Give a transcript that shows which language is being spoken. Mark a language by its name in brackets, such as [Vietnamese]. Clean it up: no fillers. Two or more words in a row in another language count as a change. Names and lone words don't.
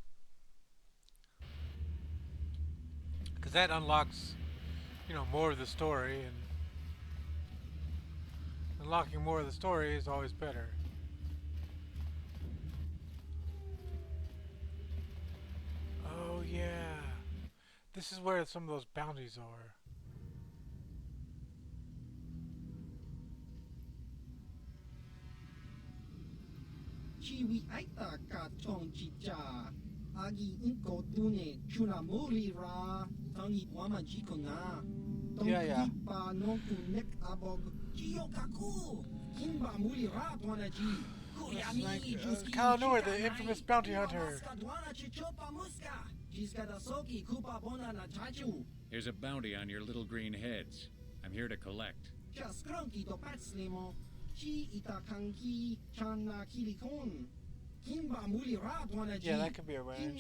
[English] Because that unlocks, you know, more of the story, and unlocking more of the story is always better. Oh yeah. This is where some of those bounties are. Chiwi aita ka chong chicha agi inko tune chuna muri ra tangi wama jikona Yeah. pa no tu nek abog jiyokaku kimba muri ra tonaji kuyami juski Kalanor, the infamous bounty hunter. Here's a bounty on your little green heads. I'm here to collect. Yeah, that could be arranged.